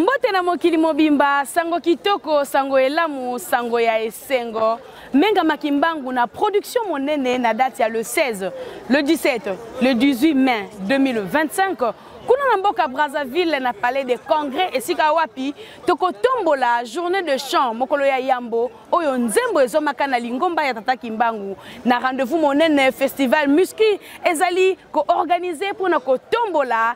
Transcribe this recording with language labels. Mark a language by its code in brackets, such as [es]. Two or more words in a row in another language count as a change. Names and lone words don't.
[ln] Bonke na mokili mobimba, sango kitoko, sango elamu, sango ya esengo. Menga makimbangu na production monene na date ya [fr] le 16, le 17, le 18 mai 2025. [ln] Kuna na mboka Brazzaville na palais des congrès esika wapi toko tombola [fr] journée de chant [ln] mokolo ya yambo oyo nzembo ezomaka na lingomba ya tata kimbangu na rendez-vous monene festival Muski ezali ko [fr] organiser pour [ln] na ko tombola